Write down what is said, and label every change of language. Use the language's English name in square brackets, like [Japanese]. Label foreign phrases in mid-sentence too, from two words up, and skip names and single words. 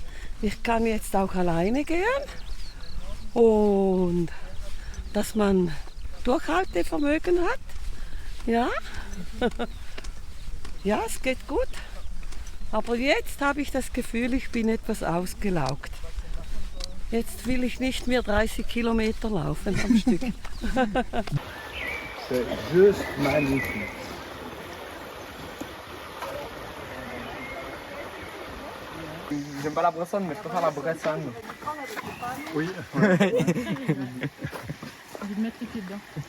[German] Ich kann jetzt auch alleine gehen und dass man Durchhaltevermögen hat. Ja, ja, es geht gut. Aber jetzt habe ich das Gefühl, ich bin etwas ausgelaugt. Jetzt will ich nicht mehr 30 Kilometer laufen am Stück. [French] C'est juste magnifique. J'aime pas la Bressonne, mais je préfère la Bressane. Oui. J'ai envie de mettre les pieds dedans.